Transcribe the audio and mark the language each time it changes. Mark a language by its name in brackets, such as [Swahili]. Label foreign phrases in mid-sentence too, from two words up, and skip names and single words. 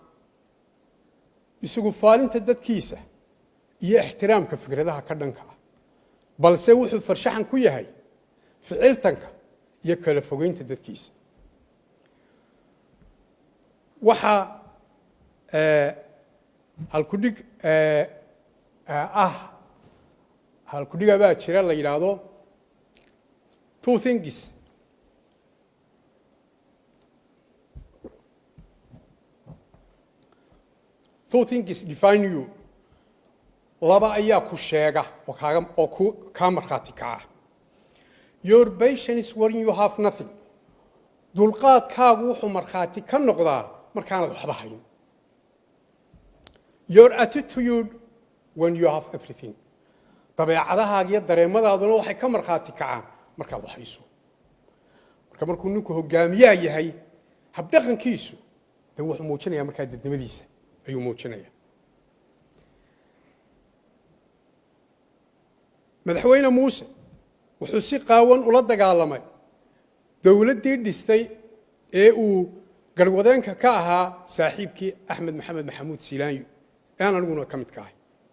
[Somali] isagu faalinta dadkiisa iyo ixtiraamka fikradaha ka dhanka ah balse wuxuu farshaxan ku yahay ficiltanka iyo kala fogeynta dadkiisa waxaa halkudhiga baa jira la yidhaahdo [English] two things define you [Somali] laba ayaa ku sheega oo kaa markhaati kaca [English] your patience when you have nothing [Somali] dulqaadkaagu wuxuu markhaati ka noqdaa markaanad waxba hayn [English] your attitude when you have everything [Somali] dabeecadahaaga iyo dareemadaaduna waxay ka markhaati kacaan markaad wax hayso markuu ninku hogaamiyaa yahay habdhaqankiisu dee wuxuu muujinayaa markaa dadnimadiisa ayuu muujinaya madaxweyne muuse wuxuu si qaawan ula dagaalamay dowladdii dhistay ee uu garwadeenka ka ahaa saaxiibkii axmed maxamed maxamuud siilaanyo ee aan aniguna ka midka ahay